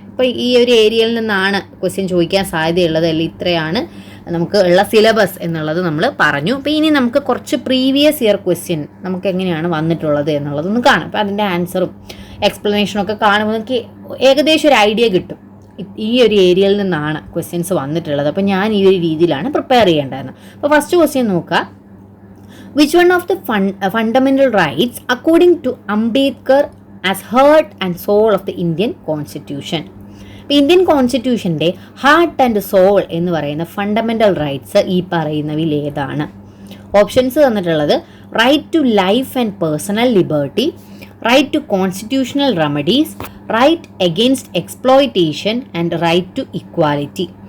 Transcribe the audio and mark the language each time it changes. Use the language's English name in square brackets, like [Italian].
[Malayalam] അപ്പോൾ ഈ ഒരു ഏരിയയിൽ നിന്നാണ് ക്വസ്റ്റ്യൻ ചോദിക്കാൻ സാധ്യതയുള്ളത്, അല്ലെങ്കിൽ ഇത്രയാണ് നമുക്ക് ഉള്ള സിലബസ് എന്നുള്ളത് നമ്മൾ പറഞ്ഞു. അപ്പോൾ ഇനി നമുക്ക് കുറച്ച് പ്രീവിയസ് ഇയർ ക്വസ്റ്റ്യൻ നമുക്ക് എങ്ങനെയാണ് വന്നിട്ടുള്ളത് എന്നുള്ളതൊന്ന് കാണാം. അപ്പോൾ അതിൻ്റെ ആൻസറും എക്സ്പ്ലനേഷനും ഒക്കെ കാണുമ്പോൾ നമുക്ക് ഏകദേശം ഒരു ഐഡിയ കിട്ടും ഈ ഒരു ഏരിയയിൽ നിന്നാണ് ക്വസ്റ്റ്യൻസ് വന്നിട്ടുള്ളത്. അപ്പോൾ ഞാൻ ഈ ഒരു രീതിയിലാണ് പ്രിപ്പയർ ചെയ്യേണ്ടതെന്ന്. അപ്പോൾ ഫസ്റ്റ് ക്വസ്റ്റ്യൻ നോക്കുക. [English] Which one of the fundamental rights according to Ambedkar as heart and soul of the Indian Constitution? [Malayalam] Indian കോൺസ്റ്റിറ്റ്യൂഷൻ്റെ heart and soul എന്ന് പറയുന്ന ഫണ്ടമെൻ്റൽ റൈറ്റ്സ് ഈ പറയുന്നവയിൽ ഏതാണ്? ഓപ്ഷൻസ് തന്നിട്ടുള്ളത് right to life and personal liberty, right to constitutional remedies, right against exploitation and right to equality.